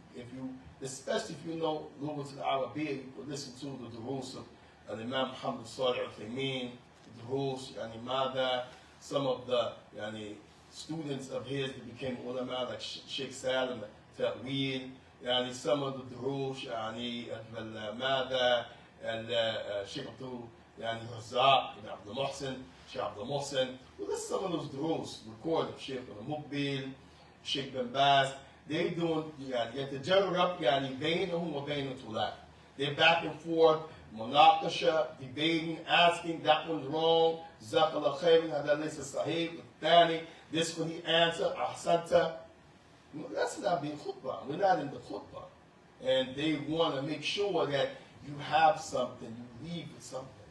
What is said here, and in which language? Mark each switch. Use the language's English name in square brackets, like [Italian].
[English] If you, especially if you know Lughat al-Arabiya, you could listen to the Durus of Imam Muhammad Salih al-Uthaymeen, the Durus, yani Mada, some of the yani, students of his that became ulama, like Sheikh Salim, Ta'weel, yani some of the Durus, yani Mada, Sheikh Abdul, yani Razak, Abdul Muhsin, Sheikh Abdul Muhsin. Well, that's some of those Durus recorded, Sheikh al-Mukbil, Sheikh bin Baz. They doing [Arabic] يتجرب يعني بينهم وبين الطلاب. [English] They're back and forth, [Arabic] مناقشة, [English] debating, asking that one's wrong, [Arabic] جزاك الله خير هذا ليس صحيح الثاني, [English] this one he answer [Arabic] أحسنت. [English] That's not being khutbah. We're not in the khutbah. And they want to make sure that you have something, you leave with something.